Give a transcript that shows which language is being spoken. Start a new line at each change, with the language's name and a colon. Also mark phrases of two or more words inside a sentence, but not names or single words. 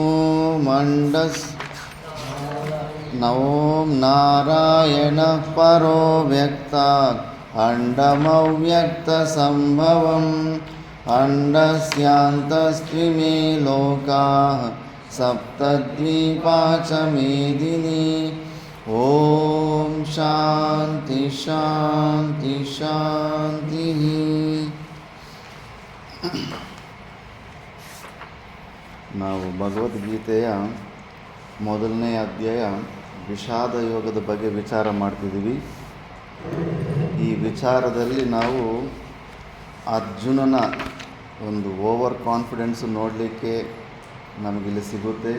Sanskrit: ॐ नारायणः परो व्यक्तात् अण्डमव्यक्तसम्भवम् अण्डस्यान्तस्त्विमे लोकाः सप्तद्वीपा च मेदिनी ॐ शान्ति शान्ति शान्तिः
Kannada: ನಾವು ಭಗವದ್ಗೀತೆಯ ಮೊದಲನೇ ಅಧ್ಯಾಯ ವಿಷಾದ ಯೋಗದ ಬಗ್ಗೆ ವಿಚಾರ ಮಾಡ್ತಿದ್ದೀವಿ. ಈ ವಿಚಾರದಲ್ಲಿ ನಾವು ಅರ್ಜುನನ ಒಂದು
English: over confidence
Kannada: ನೋಡಲಿಕ್ಕೆ ನಮಗಿಲ್ಲಿ ಸಿಗುತ್ತೆ.